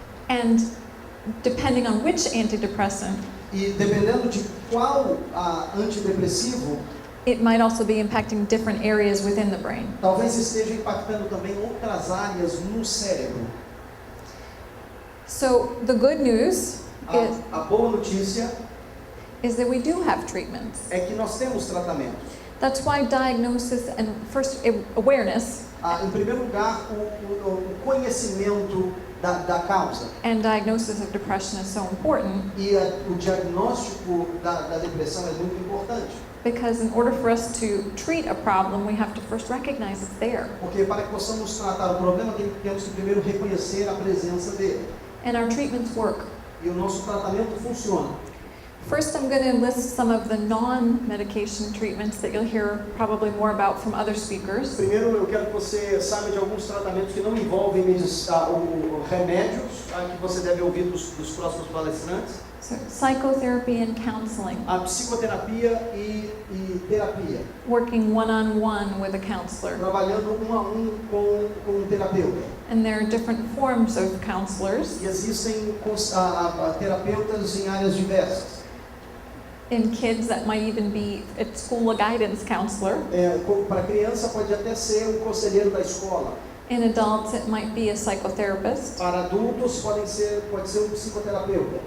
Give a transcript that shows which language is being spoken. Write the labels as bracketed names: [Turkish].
[English] And depending on which antidepressant, [Portuguese] E dependendo de qual antidepressivo, [English] it might also be impacting different areas within the brain. [Portuguese] talvez esteja impactando também outras áreas no cérebro. [English] So the good news [Portuguese] A boa notícia [English] is that we do have treatments. [Portuguese] é que nós temos tratamentos. [English] That's why diagnosis and first awareness [Portuguese] Em primeiro lugar, o conhecimento da causa. [English] And diagnosis of depression is so important [Portuguese] E o diagnóstico da depressão é muito importante. [English] because in order for us to treat a problem, we have to first recognize it's there. [Portuguese] Porque para que possamos tratar o problema, temos que primeiro reconhecer a presença dele. [English] And our treatments work. [Portuguese] E o nosso tratamento funciona. [English] First, I'm going to list some of the non-medication treatments that you'll hear probably more about from other speakers. [Portuguese] Primeiro, eu quero que você saiba de alguns tratamentos que não envolvem remédios, que você deve ouvir dos próximos palestrantes. [English] So, psychotherapy and counseling, [Portuguese] A psicoterapia e terapia. [English] working one-on-one with a counselor. [Portuguese] Trabalhando um a um com um terapeuta. [English] And there are different forms of counselors. [Portuguese] E existem terapeutas em áreas diversas. [English] In kids, that might even be at school a guidance counselor. [Portuguese] Para criança pode até ser conselheiro da escola. [English] In adults, it might be a psychotherapist [Portuguese] Para adultos pode ser psicoterapeuta